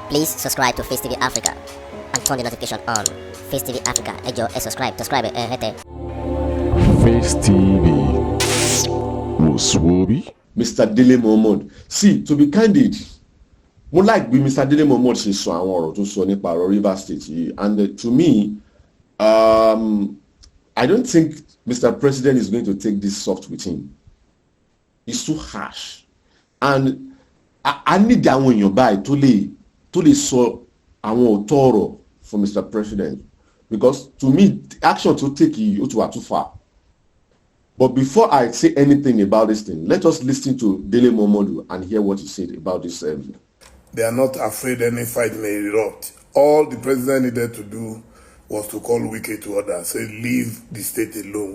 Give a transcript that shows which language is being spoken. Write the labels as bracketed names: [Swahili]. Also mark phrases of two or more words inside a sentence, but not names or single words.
[English] Please subscribe to Facetv Africa and turn the notification on. Facetv Africa, [Yoruba] ẹ jọ̀ọ́, [English] subscribe, hete. Face TV was Swoby. Mr. Dele Momodu. See, to be candid, [Yoruba] mo like bí [English] Mr. [Yoruba] Dele Momodu ṣe sọ àwọn ọ̀rọ̀ tó sọ nípa ọ̀rọ̀ Rivers State yìí, [English] and to me, I don't think Mr. President is going to take this soft with him. It's too harsh, and I need [Yoruba] àwọn èèyàn báyìí tó lè sọ àwọn òótọ́ ọ̀rọ̀ [English] for Mr. President, because to me, the action to take [Yoruba] yìí ó ti wà [English] too far. But before I say anything about this thing, let us listen to Dele Momodu and hear what he said about this. They are not afraid any fight may erupt. All the president needed to do was to call Wike to order, say leave the state alone.